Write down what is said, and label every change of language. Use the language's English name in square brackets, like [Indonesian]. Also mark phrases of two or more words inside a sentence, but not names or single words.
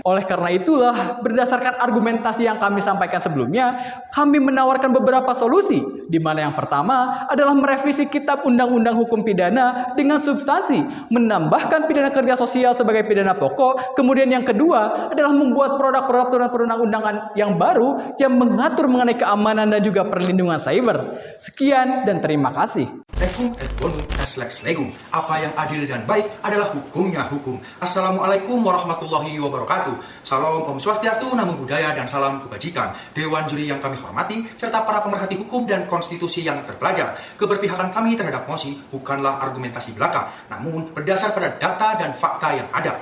[Indonesian] Oleh karena itulah, berdasarkan argumentasi yang kami sampaikan sebelumnya, kami menawarkan beberapa solusi, di mana yang pertama adalah merevisi Kitab Undang-Undang Hukum Pidana dengan substansi menambahkan pidana kerja sosial sebagai pidana pokok. Kemudian yang kedua adalah membuat produk peraturan perundang-undangan yang baru yang mengatur mengenai keamanan dan juga perlindungan cyber. Sekian dan terima kasih. [Latin] Legum et bonum est lex legum. [Indonesian] Apa yang adil dan baik adalah hukumnya hukum. [Arabic] Assalamualaikum warahmatullahi wabarakatuh. [Indonesian] Salam [Sanskrit] Om Swastiastu, [Pali] Namo Buddhaya, [Indonesian] dan salam kebajikan. Dewan juri yang kami hormati, serta para pemerhati hukum dan konstitusi yang terpelajar. Keberpihakan kami terhadap mosi bukanlah argumentasi belaka, namun berdasar pada data dan fakta yang ada.